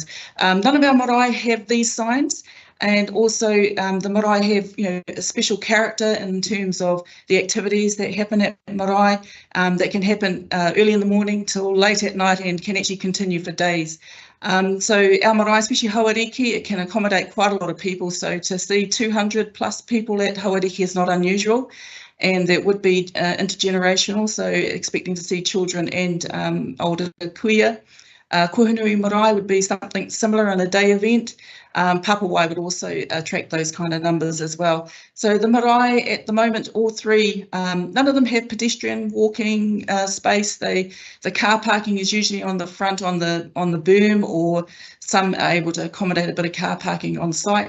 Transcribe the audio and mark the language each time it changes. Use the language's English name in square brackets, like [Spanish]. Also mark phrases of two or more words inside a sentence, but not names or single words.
[English] None of our marae have these signs, and also the marae have, a special character in terms of the activities that happen at marae that can happen early in the morning till late at night and can actually continue for days. So our marae, especially Hauriki, it can accommodate quite a lot of people. So to see 200 plus people at Hauriki is not unusual, and it would be intergenerational. So expecting to see children and older kuia. Kohanui marae would be something similar on a day event. Papawai would also attract those kind of numbers as well. So the marae at the moment, all 3, none of them have pedestrian walking space. The car parking is usually on the front on the berm, or some are able to accommodate a bit of car parking on site.